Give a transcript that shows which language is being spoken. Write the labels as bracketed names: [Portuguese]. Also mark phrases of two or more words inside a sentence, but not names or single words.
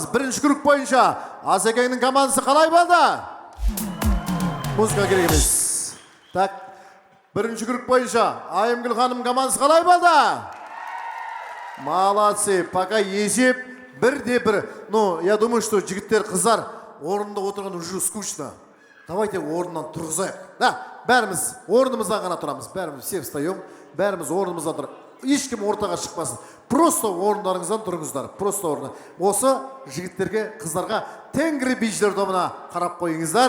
[Kazakh] Бірінші круг бойынша Асекеңнің командасы қалай болды? Музыка керек емес. Так, бірінші круг бойынша Айымгүл ханым командасы қалай болды? [Russian] Молодцы! Пока есеп 1-1. Ну, я думаю, что [Kazakh] жігіттер, қыздар орында отырған [Russian] уже скучно. [Kazakh] Давайте орнынан тұрғызайық. Да, бәріміз орнымыздан ғана тұрамыз. [Russian] Бәріміз все встаем. [Kazakh] Бәріміз орнымыздан тұрамыз. Ешкім ортаға шықпасын. Просто орындарыңыздан тұрыңыздар. Просто орны. Осы жігіттерге, қыздарға Тенгри бишілер тобына қарап қойыңыздар.